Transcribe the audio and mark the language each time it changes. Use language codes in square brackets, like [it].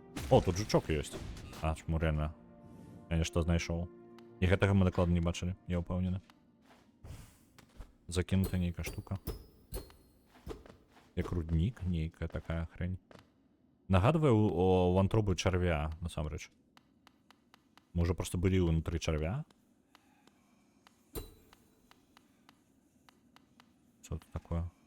[be] О, тут жучок ёсць. А, чому реально? Я нешта знайшоў. І гэтага мы дакладна не бачылі, я ўпэўнены. Закінута нейкая штука. Як руднік, нейкая такая хрень. Нагадвае у вантробы чарвя, насамрэч. Мы ўжо просто былі ўнутры чарвя. [ru] Что это такое?